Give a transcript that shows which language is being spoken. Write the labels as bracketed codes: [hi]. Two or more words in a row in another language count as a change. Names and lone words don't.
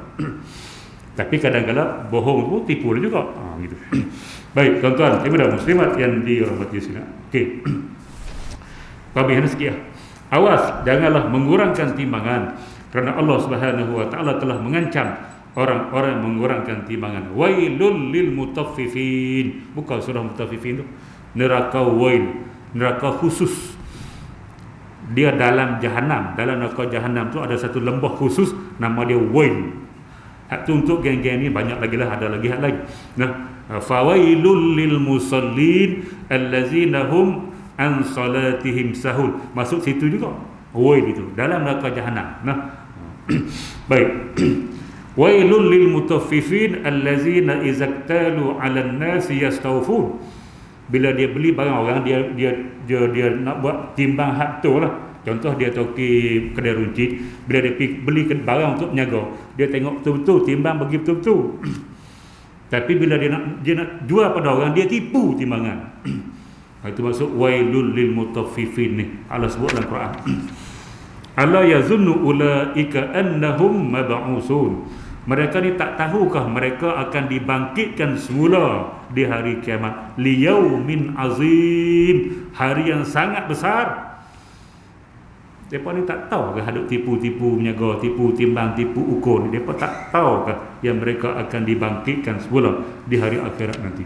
[ms] Tapi kadang-kadang bohong tu tipu juga. Gitu. Baik, tuan-tuan, ibu-ibu muslimat yang dirahmati sekalian. Okey. Kami hendak sekian. Awas, janganlah mengurangkan timbangan, kerana [ar] الله سبحانه وتعالى [ms] telah mengancam orang-orang yang mengurangkan timbangan. [ar] ويل للمطففين. [ms] Bukan surah mutaffifin tu. Neraka wail, neraka khusus dia dalam jahanam, dalam neraka jahanam tu ada satu lembah khusus nama dia wail. Hak tu untuk geng-geng ni banyak lagi lah, ada lagi hak lain. Nah, [ar] فويل للمصلين الذين هم عن صلاتهم ساهون. [ms] Masuk situ juga. Wail itu dalam neraka jahanam. Nah. Baik. [ar] ويل للمطففين الذين إذا اكتالوا على الناس يستوفون. [ms] Bila dia beli barang orang, dia nak buat timbang hak tu lah. Contoh dia toki kedai runcit, bila dia beli barang untuk menyaga, dia tengok betul-betul timbang bagi betul-betul. Tapi bila dia nak jual pada orang, dia tipu timbangan. Itu maksud [ar] ويل للمطففين [ms] ni. Allah sebut dalam Quran. [ar] ألا يظن أولئك أنهم مبعوثون. [ms] Mereka ni tak tahukah mereka akan dibangkitkan semula di hari kiamat. [ar] ليوم عظيم, [ms] hari yang sangat besar. Mereka ni tak tahu ke hadap tipu-tipu menyaga, tipu timbang, tipu ukur ni. Mereka tak tahu ke yang mereka akan dibangkitkan semula di hari akhirat nanti.